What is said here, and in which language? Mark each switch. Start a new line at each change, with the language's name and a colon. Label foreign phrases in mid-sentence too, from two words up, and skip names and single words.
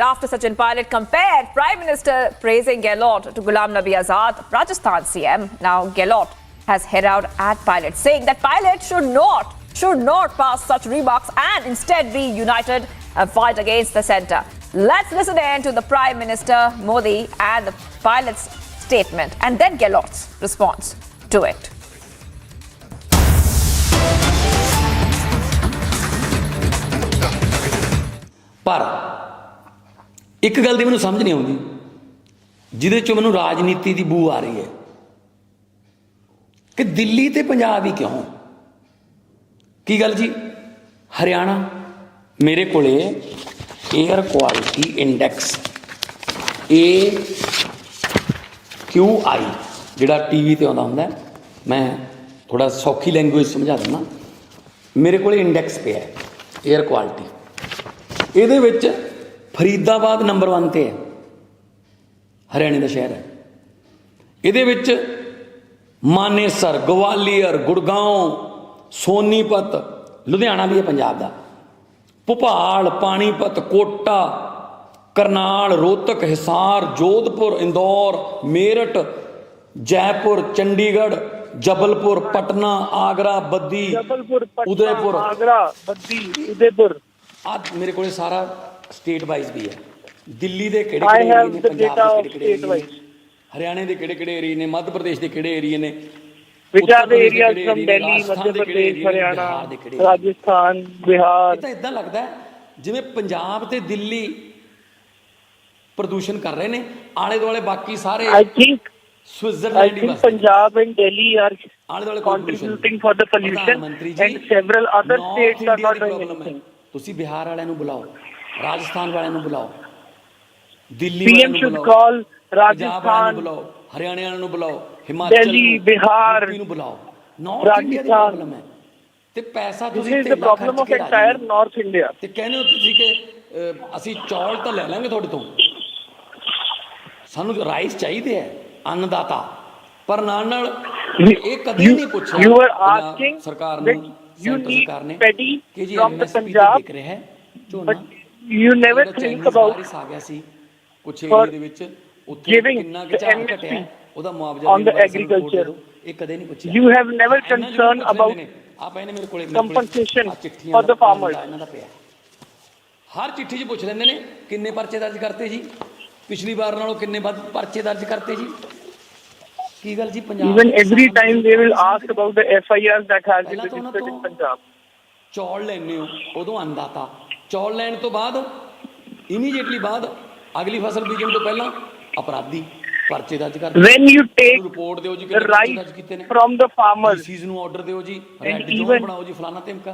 English: After Sachin Pilot compared Prime Minister praising Gehlot to Ghulam Nabi Azad, Rajasthan CM, now Gehlot has head out at Pilot, saying that Pilot should not pass such remarks and instead be united and fight against the centre. Let's listen in to the Prime Minister Modi and the Pilot's statement and then Gehlot's response to it.
Punjabi: ਪਰ ਇੱਕ ਗੱਲ ਦੀ ਮੈਨੂੰ ਸਮਝ ਨਹੀਂ ਆਉਂਦੀ ਜਿਹਦੇ ਚੋਂ ਮੈਨੂੰ ਰਾਜਨੀਤੀ ਕੀ ਬੂ ਆ ਰਹੀ ਹੈ ਕਿ ਦਿੱਲੀ ਤੇ ਪੰਜਾਬ ਹੀ ਕਿਉਂ ਕੀ ਗੱਲ ਜੀ ਹਰਿਆਣਾ ਮੇਰੇ ਕੋਲੇ
English: air quality index
Punjabi: AQI ਜਿਹੜਾ ਟੀਵੀ ਤੇ ਆਉਂਦਾ ਹੁੰਦਾ ਮੈਂ ਥੋੜ੍ਹਾ ਸੌਖੀ ਲੈਂਗੁਏਜ ਸਮਝਾ ਦਿੰਦਾ ਮੇਰੇ ਕੋਲੇ ਇੰਡੈਕਸ ਪੇ ਹੈ
English: air quality
Punjabi: ਇਹਦੇ ਵਿੱਚ ਫਰੀਦਾਬਾਦ ਨੰਬਰ 1 ਤੇ ਹੈ ਹਰਿਆਣੇ ਦਾ ਸ਼ਹਿਰ ਹੈ ਇਹਦੇ ਵਿੱਚ ਮਾਨੇਸਰ ਗਵਾਲੀਅਰ ਗੁੜਗਾਉਂ ਸੋਨੀਪਤ ਲੁਧਿਆਣਾ ਵੀ ਹੈ ਪੰਜਾਬ ਦਾ ਭੋਪਾਲ ਪਾਣੀਪਤ ਕੋਟਾ ਕਰਨਾਲ ਰੋਹਤਕ ਹਿਸਾਰ ਜੋਧਪੁਰ ਇੰਦੌਰ ਮੇਰਠ जयपुर चंडीगढ़ जबलपुर पटना आगरा बद्दी उदयपुर आगरा बद्दी उदयपुर ਅੱਜ ਮੇਰੇ ਕੋ ਸਾਰਾ
English: state wise
Punjabi: ਭੀ ਹੈ ਦਿੱਲੀ ਕੇ ਕਿਹੜੇ ਏਰੀਆ ਨੇ ਪੰਜਾਬ ਕੇ ਕਿਹੜੇ ਏਰੀਆ ਨੇ ਹਰਿਆਣੇ ਕੇ ਕਿਹੜੇ ਏਰੀਆ ਨੇ ਮੱਧ ਪ੍ਰਦੇਸ਼ ਕੇ ਕਿਹੜੇ ਏਰੀਆ ਨੇ राजस्थान बिहार ਇੱਦਾਂ ਲੱਗਦਾ ਹੈ ਜਿਵੇਂ ਪੰਜਾਬ ਤੇ ਦਿੱਲੀ ਪ੍ਰਦੂਸ਼ਣ ਕਰ ਰਹੇ ਹੈਂ ਆਲੇ ਦੁਆਲੇ ਬਾਕੀ ਸਾਰੇ
English: I think Punjab and Delhi are contributing for the pollution and several other states are not doing anything.
Punjabi: ਤੁਸੀਂ ਬਿਹਾਰ ਵਾਲਿਆਂ ਨੂੰ ਬੁਲਾਓ ਰਾਜਸਥਾਨ ਵਾਲਿਆਂ ਨੂੰ ਬੁਲਾਓ ਦਿੱਲੀ
English: PM should call Rajasthan
Punjabi: ਬੁਲਾਓ ਹਰਿਆਣੇ ਵਾਲਿਆਂ ਨੂੰ ਬੁਲਾਓ ਹਿਮਾਚਲ
English: Delhi, Bihar,
Punjabi: ਯੂਪੀ ਨੂੰ ਬੁਲਾਓ। ਨਾਰਥ ਇੰਡੀਆ ਦੀ ਪ੍ਰੋਬਲਮ ਹੈ ਤੇ ਪੈਸਾ
English: This
Punjabi: ਤੁਸੀਂ
English: is the
Punjabi: ਢੇਲਾ
English: problem
Punjabi: ਖਰਚ
English: of
Punjabi: ਕੇ ਰਾਜੀ
English: entire
Punjabi: ਨਹੀਂ
English: North India.
Punjabi: ਤੇ ਕਹਿੰਦੇ ਹੋ ਤੁਸੀਂ ਕਿ ਅਸੀਂ ਚੌਲ ਤਾਂ ਲੈ ਲਾਂਗੇ ਤੁਹਾਡੇ ਤੋਂ, ਸਾਨੂੰ ਰਾਈਸ ਚਾਹੀਦੇ ਹੈ, ਅੰਨਦਾਤਾ, ਪਰ ਨਾਲ ਨਾਲ ਇਹ ਕਦੇ ਨਹੀਂ ਪੁੱਛਿਆ ਪੰਜਾਬ ਸਰਕਾਰ ਨੂੰ, ਸੈਂਟਰ ਸਰਕਾਰ ਨੇ ਕਿ ਜੀ MSP ਤੇ ਵਿਕ ਰਿਹਾ ਹੈ ਝੋਨਾ।
English: You never think about
Punjabi: ਬਾਰਿਸ਼ ਆ ਗਿਆ ਸੀ ਕੁਛ ਏਰੀਆ ਦੇ ਵਿੱਚ, ਉੱਥੇ ਕਿੰਨਾ ਕੁ ਝਾੜ ਘਟਿਆ, ਉਹਦਾ ਮੁਆਵਜ਼ਾ
English: on the agriculture.
Punjabi: ਇਹ ਕਦੇ ਨਹੀਂ ਪੁੱਛਿਆ।
English: You have never concerned about
Punjabi: ਆ ਪਏ ਨੇ ਮੇਰੇ ਕੋਲੇ
English: compensation for the farmers.
Punjabi: ਇਹਨਾਂ ਦਾ ਪਿਆ, ਹਰ ਚਿੱਠੀ 'ਚ ਪੁੱਛ ਲੈਂਦੇ ਨੇ ਕਿੰਨੇ ਪਰਚੇ ਦਰਜ ਕਰਤੇ ਜੀ, ਪਿਛਲੀ ਵਾਰ ਨਾਲੋਂ ਕਿੰਨੇ ਵੱਧ ਪਰਚੇ ਦਰਜ ਕਰਤੇ ਜੀ। ਕੀ ਗੱਲ ਜੀ ਪੰਜਾਬ
English: even every time they will ask about the FIRs that has been registered in Punjab.
Punjabi: ਚੌਲ ਲੈਣੇ ਹੋ ਉਦੋਂ ਅੰਦਾਤਾ, ਚੌਲ ਲੈਣ ਤੋਂ ਬਾਅਦ ਇਮੀਡੀਏਟਲੀ ਬਾਅਦ ਅਗਲੀ ਫਸਲ ਬੀਜਣ ਤੋਂ ਪਹਿਲਾਂ ਅਪਰਾਧੀ ਪਰਚੇ ਦਰਜ ਕਰਦੇ।
English: When you take
Punjabi: ਰਿਪੋਰਟ ਦਿਓ ਜੀ
English: the rice from the farmers
Punjabi: ਚੀਜ਼ ਨੂੰ ਆਰਡਰ ਦਿਓ ਜੀ,
English: and red zone even
Punjabi: ਬਣਾਓ ਜੀ, ਫਲਾਣਾ ਧਮਕਾ।